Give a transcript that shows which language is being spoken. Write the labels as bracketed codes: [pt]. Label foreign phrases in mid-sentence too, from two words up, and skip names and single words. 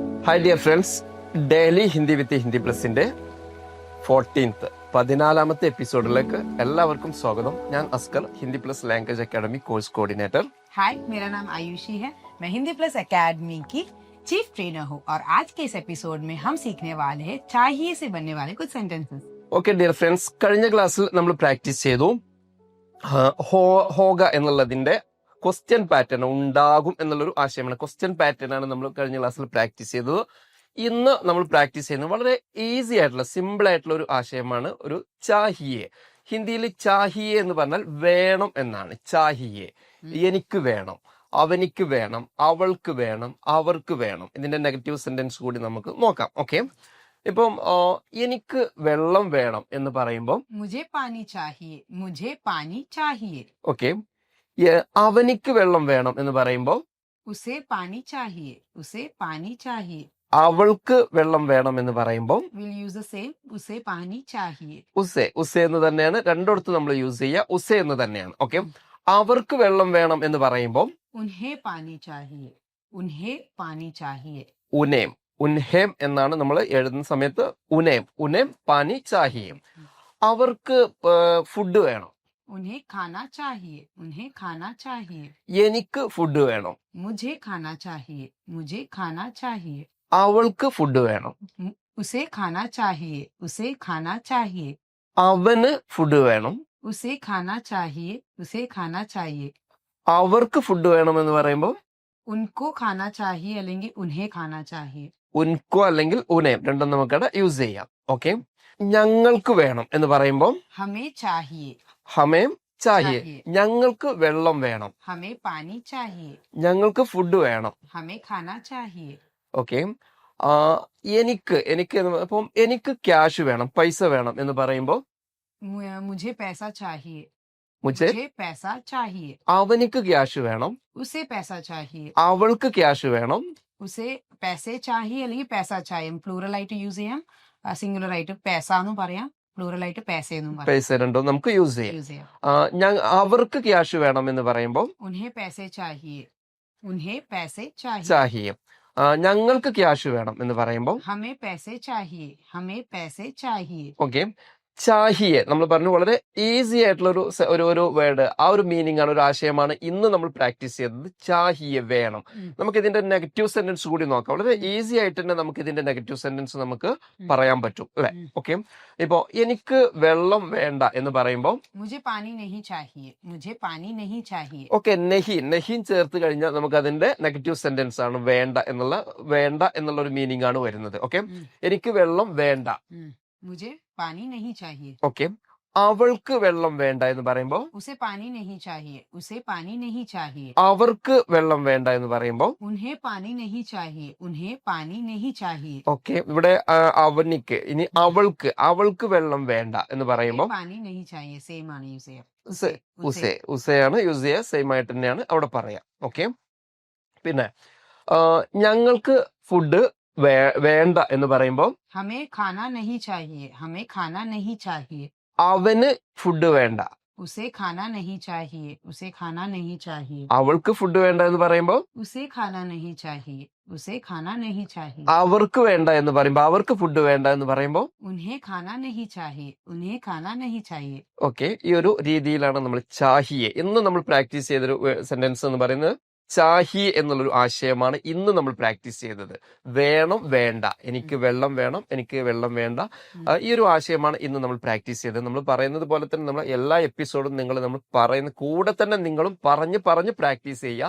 [en] Hi dear friends, [ml] ഡെയിലി ഹിന്ദി വിത്ത് ഹിന്ദി പ്ലസിന്റെ 14th എപ്പിസോഡിലേക്ക് എല്ലാവർക്കും സ്വാഗതം. ഞാൻ അസ്കർ, ഹിന്ദി പ്ലസ് ലാംഗ്വേജ് അക്കാഡമി [en] course coordinator. [hi] हाय, मेरा नाम आयुषी है. मैं हिंदी प्लस एकेडमी की [en] chief trainer [hi] हूँ और आज के इस एपिसोड में हम सीखने वाले हैं चाहिए से बनने वाले कुछ सेंटेंसेस. [en] okay dear friends, [ml] കഴിഞ്ഞ ക്ലാസ്സിൽ നമ്മൾ പ്രാക്ടീസ് ചെയ്തു ഹോഗ എന്നുള്ളതിന്റെ [en] question pattern, [ml] ഉണ്ടാകും എന്നുള്ളൊരു ആശയമാണ്. [en] question pattern [ml] ആണ് നമ്മൾ കഴിഞ്ഞ ക്ലാസ്സിൽ പ്രാക്ടീസ് ചെയ്തത്. ഇന്ന് നമ്മൾ പ്രാക്ടീസ് ചെയ്യുന്നത് വളരെ ഈസി ആയിട്ടുള്ള സിമ്പിൾ ആയിട്ടുള്ള ഒരു ആശയമാണ്, ഒരു ചാഹിയെ. ഹിന്ദിയിൽ ചാഹിയെ എന്ന് പറഞ്ഞാൽ വേണം എന്നാണ്. ചാഹിയെ, എനിക്ക് വേണം, അവനിക്ക് വേണം, അവൾക്ക് വേണം, അവർക്ക് വേണം. ഇതിന്റെ [en] negative sentence [ml] കൂടി നമുക്ക് നോക്കാം. ഓക്കെ, ഇപ്പം എനിക്ക് വെള്ളം വേണം എന്ന് പറയുമ്പോൾ [hi] मुझे पानी चाहिए, मुझे पानी चाहिए. [ml] ഓക്കെ, അവനിക്ക് വെള്ളം വേണം എന്ന് പറയുമ്പോൾ [hi] उसे पानी चाहिए, उसे पानी चाहिए. [ml] അവൾക്ക് വെള്ളം വേണം എന്ന് പറയുമ്പോൾ [en] We'll use the same, [hi] उसे पानी चाहिए. [ml] ഉസെ എന്ന് തന്നെയാണ് രണ്ടിടത്ത് നമ്മൾ യൂസ് ചെയ്യുക. ഉസെ എന്ന് തന്നെയാണ്. ഓക്കെ, അവർക്ക് വെള്ളം വേണം എന്ന് പറയുമ്പോൾ [hi] उन्हें पानी चाहिए, उन्हें पानी चाहिए. [ml] ഉനേം, ഉൻഹേം എന്നാണ് നമ്മൾ എഴുതുന്ന സമയത്ത്. [hi] उन्हें पानी चाहिए. [ml] അവർക്ക് ഫുഡ് വേണം. [hi] उन्हें खाना चाहिए, उन्हें खाना चाहिए. [ml] എനിക്ക് ഫുഡ് വേണം. [hi] मुझे खाना चाहिए, मुझे खाना चाहिए. [ml] അവൾക്ക് ഫുഡ് വേണം. [hi] उसे खाना चाहिए, उसे खाना चाहिए. [ml] അവന് ഫുഡ് വേണം. [hi] उसे खाना चाहिए, उसे खाना चाहिए. [ml] അവർക്ക് ഫുഡ് വേണം എന്ന് പറയുമ്പോൾ [hi] उनको खाना चाहिए അല്ലെങ്കിൽ उन्हें खाना चाहिए. [ml] ഉൻകോ അല്ലെങ്കിൽ ഉനേം രണ്ടും നമുക്കവിടെ യൂസ് ചെയ്യാം. ഓക്കെ, ഞങ്ങൾക്ക് വേണം എന്ന് പറയുമ്പോൾ [hi] हमें चाहिए, हमें चाहिए. [ml] ഞങ്ങൾക്ക് വെള്ളം വേണം. [hi] हमें पानी चाहिए. [ml] ഞങ്ങൾക്ക് ഫുഡ് വേണം. [hi] हमें खाना चाहिए. [ml] ഓക്കെ, എനിക്ക് അപ്പം എനിക്ക് ക്യാഷ് വേണം, പൈസ വേണം എന്ന് പറയുമ്പോൾ [hi] मुझे पैसा चाहिए, മുझे मुझे पैसा चाहिए. [ml] അവനിക്ക് ക്യാഷ് വേണം. [hi] उसे पैसा चाहिए, [ml] അവൾക്ക് ക്യാഷ് വേണം. [hi] उसे पैसे चाहिए അല്ലെങ്കിൽ पैसा चाहिए. [ml] പ്ലൂറൽ ആയിട്ട് യൂസ് ചെയ്യാം, സിംഗുലർ ആയിട്ട് पैसा എന്നും പറയാം, പ്ലൂറൽ ആയിട്ട് पैसे എന്നും പറയാം. പൈസ രണ്ടും നമുക്ക് യൂസ് ചെയ്യാം. യൂസ് ചെയ്യാം. അവർക്ക് ക്യാഷ് വേണം എന്ന് പറയുമ്പോൾ [hi] उन्हें पैसे चाहिए, उन्हें पैसे चाहिए. [ml] ചാഹിയെ. ഞങ്ങൾക്ക് ക്യാഷ് വേണം എന്ന് പറയുമ്പോൾ [hi] हमें पैसे चाहिए, हमें पैसे चाहिए. [ml] ഓക്കെ, ചാഹിയെ നമ്മൾ പറഞ്ഞു, വളരെ ഈസി ആയിട്ടുള്ള ഒരു വേർഡ്. ആ ഒരു മീനിങ് ആണ്, ഒരു ആശയമാണ് ഇന്ന് നമ്മൾ പ്രാക്ടീസ് ചെയ്തത്. ചാഹിയെ വേണം. നമുക്ക് ഇതിന്റെ [en] negative sentence [ml] കൂടി നോക്കാം. വളരെ ഈസി ആയിട്ട് തന്നെ നമുക്ക് ഇതിന്റെ [en] negative sentence [ml] നമുക്ക് പറയാൻ പറ്റും അല്ലെ. ഓക്കെ, ഇപ്പോ എനിക്ക് വെള്ളം വേണ്ട എന്ന് പറയുമ്പോൾ [hi] मुझे पानी नहीं चाहिए, मुझे पानी नहीं चाहिए. [ml] ഓക്കെ, നെഹിൻ ചേർത്ത് കഴിഞ്ഞാൽ നമുക്ക് അതിന്റെ [en] negative sentence [ml] ആണ് വേണ്ട എന്നുള്ള ഒരു മീനിങ് ആണ് വരുന്നത്. ഓക്കെ, എനിക്ക് വെള്ളം വേണ്ട. [hi] मुझे पानी नहीं चाहिए. [ml] ഓക്കെ, അവൾക്ക് വെള്ളം വേണ്ട എന്ന് പറയുമ്പോൾ [hi] उसे पानी नहीं चाहिए, उसे पानी नहीं चाहिए. [ml] അവർക്ക് വെള്ളം വേണ്ട എന്ന് പറയുമ്പോൾ [hi] उन्हें पानी नहीं चाहिए, उन्हें पानी नहीं चाहिए. [ml] ഓക്കെ, ഇവിടെ അവനിക്ക്. ഇനി അവൾക്ക് വെള്ളം വേണ്ട എന്ന് പറയുമ്പോൾ [hi] पानी नहीं चाहिए, [ml] സെയിം ആണ് യൂസ് ചെയ്യാം. ഉസയാണ് യൂസ് ചെയ്യുക. സെയിം ആയിട്ട് തന്നെയാണ് അവിടെ പറയാം. ഓക്കെ, പിന്നെ ഞങ്ങൾക്ക് ഫുഡ് വേണ്ട എന്ന് പറയുമ്പോൾ [hi] हमें खाना नहीं चाहिए, हमें खाना नहीं चाहिए. [ml] അവന് ഫുഡ് വേണ്ട. [hi] उसे खाना नहीं चाहिए, उसे खाना नहीं चाहिए. [ml] അവൾക്ക് ഫുഡ് വേണ്ട എന്ന് പറയുമ്പോൾ [hi] उसे खाना नहीं चाहिए, उसे खाना नहीं चाहिए. [ml] അവർക്ക് വേണ്ട എന്ന് പറയുമ്പോൾ അവർക്ക് ഫുഡ് വേണ്ട എന്ന് പറയുമ്പോൾ [hi] उन्हें खाना नहीं चाहिए, उन्हें खाना नहीं चाहिए. [ml] ഓക്കെ, ഈ ഒരു രീതിയിലാണ് നമ്മൾ ചാഹിയെ ഇന്ന് നമ്മൾ പ്രാക്ടീസ് ചെയ്തൊരു സെന്റൻസ് എന്ന് പറയുന്നത്. ചാഹി എന്നുള്ളൊരു ആശയമാണ് ഇന്ന് നമ്മൾ പ്രാക്ടീസ് ചെയ്തത്. വേണം, വേണ്ട, എനിക്ക് വെള്ളം വേണം, എനിക്ക് വെള്ളം വേണ്ട. ഈ ഒരു ആശയമാണ് ഇന്ന് നമ്മൾ പ്രാക്ടീസ് ചെയ്തത്. നമ്മൾ പറയുന്നത് പോലെ തന്നെ നമ്മൾ എല്ലാ എപ്പിസോഡും നമ്മൾ പറയുന്ന കൂടെ തന്നെ നിങ്ങളും പറഞ്ഞ് പ്രാക്ടീസ് ചെയ്യുക.